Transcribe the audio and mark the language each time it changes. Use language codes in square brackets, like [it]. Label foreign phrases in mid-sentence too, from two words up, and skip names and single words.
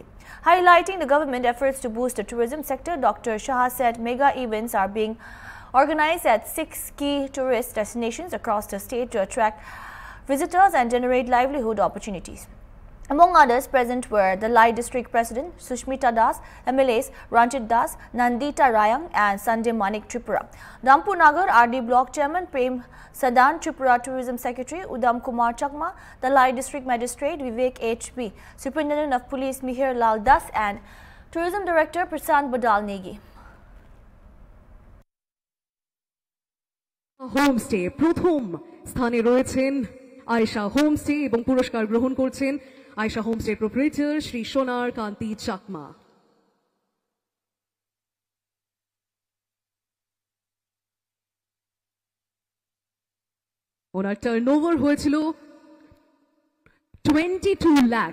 [en] Highlighting the government efforts to boost the tourism sector, Dr. Shah said mega events are being organized at 6 key tourist destinations across the state to attract visitors and generate livelihood opportunities. Among others present were the Lai District President Sushmita Das, MLAs Ranjit Das, Nandita Rayang and Sanjay Manik Tripura, Rampur Nagar RD Block Chairman Prem Sadan, Tripura Tourism Secretary Udam Kumar Chakma, the Lai District Magistrate Vivek HB, Superintendent of Police Mihir Lal Das and Tourism Director Prasant Badal Negi. [bn] হোমস্টে প্রথম স্থানে রয়েছেন আয়েশা হোমস্টে এবং পুরস্কার গ্রহণ করছেন আয়েশা [en] homestay proprietor [bn] শ্রী সোনার কান্তি চাকমা। ওনার টার্নওভার হয়েছিল 22 লাখ।